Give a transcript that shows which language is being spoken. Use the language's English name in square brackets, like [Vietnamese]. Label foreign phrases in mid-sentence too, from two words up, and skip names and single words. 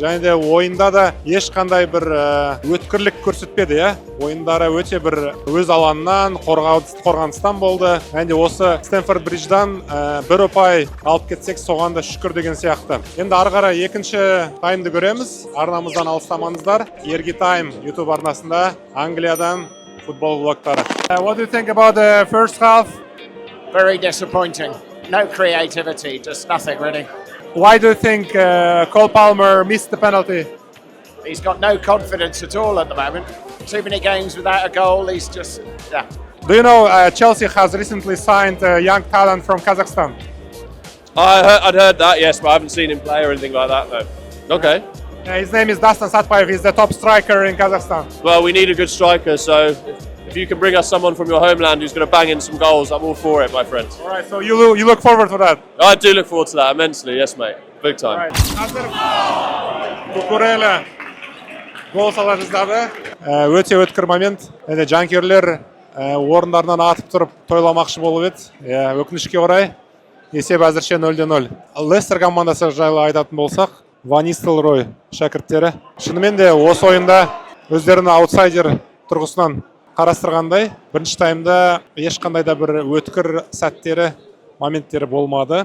[Kazakh] Және де ойында да ешқандай бір өткірлік көрсетпеді, ойындары өте бір өз алаңынан қорғаныстан болды. Және де осы Стэнфорд Бридждан бір ұпай алып кетсек, соған да шүкір деген сияқты. Енді ары қарай екінші таймды көреміз. Арнамыздан алыстамаңыздар. Ерге Тайм YouTube арнасында Англиядан футбол блогтары. [English] What do you think about the first half? Very disappointing. No creativity, just nothing really. Why do you think Cole Palmer missed the penalty? He's got no confidence at all at the moment. Too many games without a goal, he's just, yeah. Do you know Chelsea has recently signed a young talent from Kazakhstan? I'd heard that, yes, but I haven't seen him play or anything like that, though. Okay. His name is Dastan Satpayev. He's the top striker in Kazakhstan. Well, we need a good striker, so if you can bring us someone from your homeland who's going to bang in some goals, I'm all for it, my friend. All right, so you look forward to that. I do look forward to that immensely, yes, mate. Big time. [Kazakh] Қазір Кукурелла гол сала жаздады. Өте өткір момент. Енді жанкүйерлер орындарынан атып тұрып тойламақшы болып еді. Өкінішке орай есеп әзірше 0-0. Лестер командасы жайлы айтатын болсақ, Ван Нистелрой шәкірттері шынымен де осы ойында өздерін аутсайдер тұрғысынан қарастырғандай, бірінші таймда ешқандай да бір өткір сәттері, моменттері болмады.